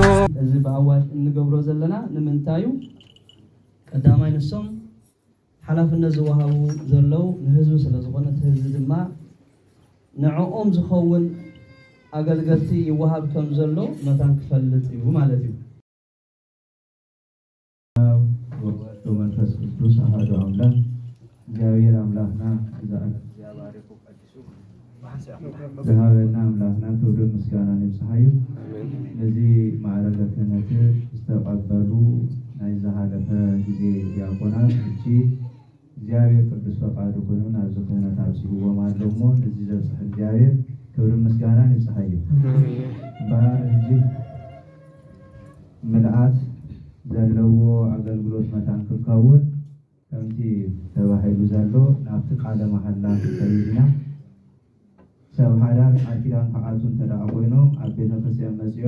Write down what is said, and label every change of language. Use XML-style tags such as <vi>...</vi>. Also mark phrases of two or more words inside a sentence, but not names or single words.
<ti>እዚ በአዋጅ እንገብሮ ዘለና ንምንታዩ ቀዳማይ ንሶም ሓላፍነት ዝወሃቡ ዘለው ንህዝቢ ስለ ዝኾነ ህዝቢ ድማ ንዕኦም ዝኸውን አገልገልቲ ይወሃብ ከም ዘሎ መታን ክፈልጥ እዩ ማለት እዩ።</ti> <gez>መንፈስ ቅዱስ አሐዱ አምላክ</gez> <ti>እግዚአብሔር አምላክና ዘሃበና አምላክና ክብር ምስጋና ይብጽሐዩ። ለዚህ ማዕረገ ክህነት ዝተቀበሉ ናይ ዝሃለፈ ጊዜ ዲያቆናት እቺ እግዚአብሔር ቅዱስ ፈቃዱ ኮይኑ ናብ ክህነት አብጽሕዎም አለሞ ለዚህ ዘብጽሕ እግዚአብሔር ክብር ምስጋና ይብጽሐዩ። ባሕጂ ምልአት ዘለዎ አገልግሎት መታን ክከውን ከምቲ ተባሂሉ ዘሎ ናብቲ ቃለ መሐላ ከይድና ሰብ ሓዳር ቃል ኪዳን ከዓቱን ተደኣ ኮይኖም ኣብ ቤተ ክርስቲያን መፅኦም</ti>